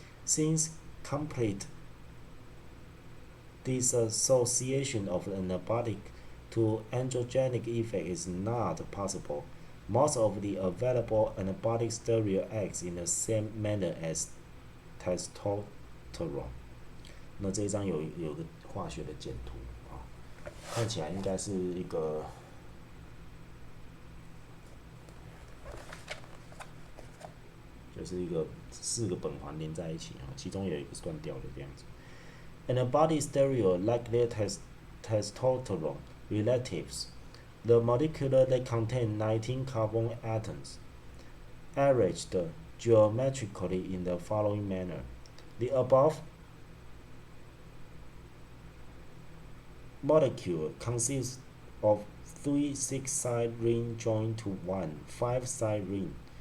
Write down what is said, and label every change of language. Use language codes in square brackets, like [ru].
[en] Since complete disassociation of anabolic to androgenic effect is not possible, most of the available anabolic steroid acts in the same manner as testosterone。 [zh] 那这一张有个化学的简图啊，看起来应该是一个就是一个4个苯环连在一起啊，其中有一个是断掉的这样子。 [en] Antibody steroid like their testosterone relatives, the molecule that contain 19 carbon atoms, arranged geometrically in the following manner. The above molecule consists of 3 6-side rings joined to one 5-side ring.